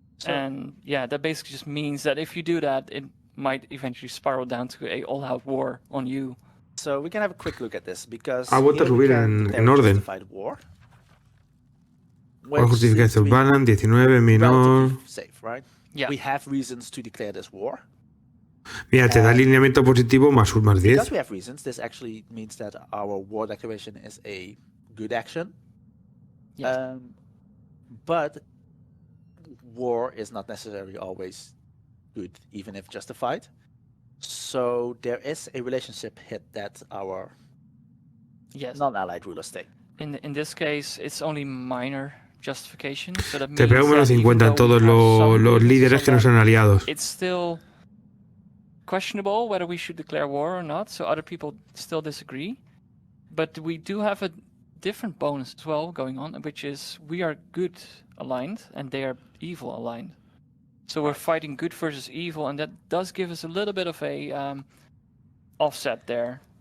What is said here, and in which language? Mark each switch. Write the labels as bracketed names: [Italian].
[English] And yeah, that basically just means that if you do that, it might eventually spiral down to a all-out war on you. So we can have a quick look at this because [Spanish] vuelto a subir en orden. Justificación balance, 19, menor. [English] Safe, right? Yeah. We have reasons to declare this war. [Spanish] Mira, te da alineamiento positivo más 1 más 10. [English] Because we have reasons, this actually means that our war declaration is a good action. Yes. But war is not necessarily always good, even if justified. So there is a relationship hit that our non-allied rulers take. In this case, it's only minor justification. So that [Spanish] Te [English] means [Spanish] pego menos 50 en todos los líderes que no son aliados. [English] It's still questionable whether we should declare war or not. So other people still disagree. But we do have a different bonus as well going on, which is we are good aligned and they are evil aligned. So we're fighting good versus evil, and that does give us a little bit of a offset there.